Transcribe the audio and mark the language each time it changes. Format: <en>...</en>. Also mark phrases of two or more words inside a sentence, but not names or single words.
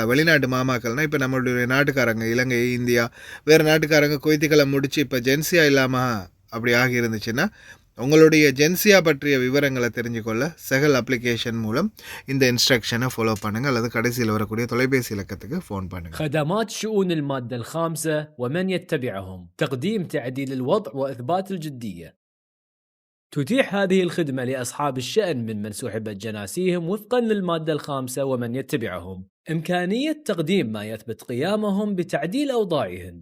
<ta>வெளிநாட்டு மாமாக்கள்னால் இப்போ நம்மளுடைய நாட்டுக்காரங்க, இலங்கை, இந்தியா, வேறு நாட்டுக்காரங்க குவைத்துக்களை முடித்து இப்போ ஜென்சியா இல்லாமல் அப்படி ஆகி இருந்துச்சுன்னா உங்களுடைய ஜென்சியா பற்றிய விவரங்களை தெரிஞ்சுக்கொள்ள சகல் அப்ளிகேஷன் மூலம் இந்த</ta> <en>instruction follow</en> <ta>பண்ணுங்கள் அல்லது கடைசியில் வரக்கூடிய தொலைபேசி இலக்கத்துக்கு ஃபோன் பண்ணுங்கள்.</ta> <ar>خدمات شؤون المادة الخامسة ومن يتبعهم، تقديم تعديل الوضع وإثبات الجدية. تتيح هذه الخدمة لأصحاب الشأن من سحبت جناسيهم وفقا للمادة الخامسة ومن يتبعهم إمكانية تقديم ما يثبت قيامهم بتعديل أوضاعهم.</ar>